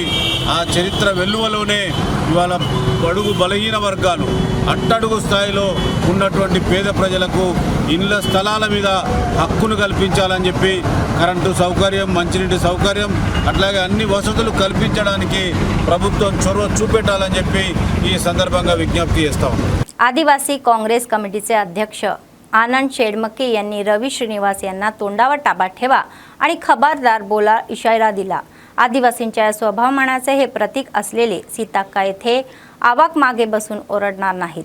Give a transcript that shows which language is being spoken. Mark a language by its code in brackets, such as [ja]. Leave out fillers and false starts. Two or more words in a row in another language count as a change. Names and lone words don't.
[te] ఆ చరిత్ర వెల్లువలోనే ఇవాళ బడుగు బలహీన వర్గాలు, అట్టడుగు స్థాయిలో ఉన్నటువంటి పేద ప్రజలకు ఇళ్ల స్థలాల మీద హక్కును కల్పించాలని చెప్పి కరెంటు సౌకర్యం, మంచినీటి సౌకర్యం, అట్లాగే అన్ని వసతులు కల్పించడానికి ప్రభుత్వం చొరవ చూపెట్టాలని చెప్పి ఈ సందర్భంగా విజ్ఞప్తి చేస్తాం. [mr] आदिवासी काँग्रेस कमिटीचे अध्यक्ष आनंद शेडमके यांनी रवी श्रीनिवास यांना तोंडावर ताबा ठेवा आणि खबरदार बोला इशारा दिला. आदिवासींच्या स्वभावमानाचे हे प्रतीक असलेले सीताक्का येथे आवाक मागे बसून ओरडणार नाहीत.